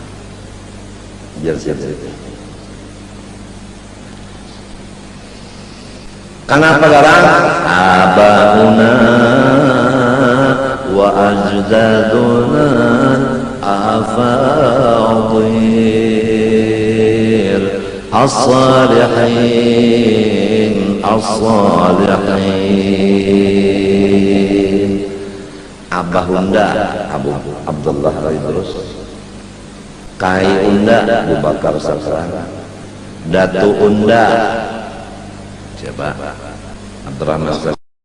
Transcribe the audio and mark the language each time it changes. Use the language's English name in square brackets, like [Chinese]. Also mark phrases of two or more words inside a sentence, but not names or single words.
[Banjar] Kenapa garang? [Arabic] آباؤنا وأجدادنا أفاضل الصالحين الصالحين. [Banjar] Abahunda Abu Abdullah Al-Idrus, Kai unda Abu Bakar Sakran, Datu unda siapa? Abdurrahman Sagab.